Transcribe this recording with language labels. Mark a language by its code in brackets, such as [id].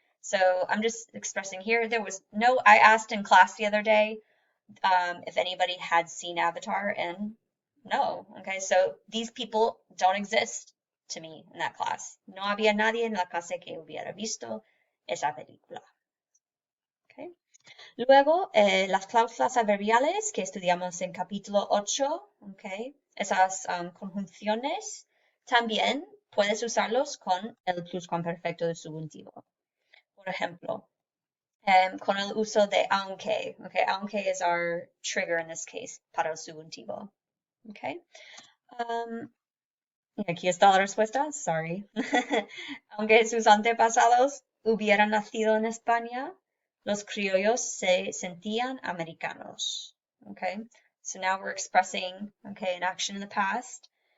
[en] So I'm just expressing here, I asked in class the other day if anybody had seen Avatar, and No. Okay, so these people don't exist to me in that class. [es] No había nadie en la clase que hubiera visto esa película. Okay. Luego, las cláusulas adverbiales que estudiamos en capítulo 8, okay, esas conjunciones, también puedes usarlos con el pluscuamperfecto del subjuntivo. Por ejemplo, con el uso de aunque. [en] Okay, aunque is our trigger in this case [es] para el subjuntivo. [en] Okay. [es] Y aquí está la respuesta, sorry. Aunque sus antepasados hubieran nacido en España, los criollos se sentían americanos. [en] Okay, so now we're expressing, okay, an action in the past.